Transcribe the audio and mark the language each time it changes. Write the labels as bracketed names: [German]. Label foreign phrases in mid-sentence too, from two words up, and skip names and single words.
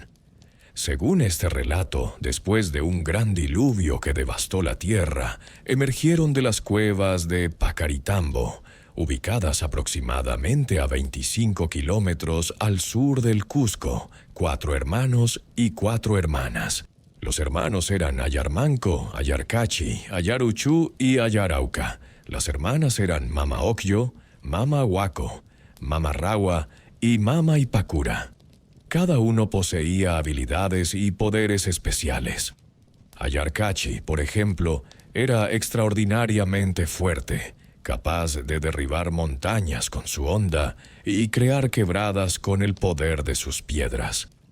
[Spanish] Según este relato, después de un gran diluvio que devastó la tierra, emergieron de las cuevas de Pacaritambo, ubicadas aproximadamente a 25 kilómetros al sur del Cusco, 4 hermanos y 4 hermanas. Los hermanos eran Ayar Manco, Ayar Cachi, Ayar Uchú y Ayar Auca. Las hermanas eran Mama Ocllo, Mama Huaco, Mama Rawa y Mama Ipacura. Cada uno poseía habilidades y poderes especiales. Ayar Cachi, por ejemplo, era extraordinariamente fuerte, capaz de derribar montañas con su honda y crear quebradas con el poder de sus piedras.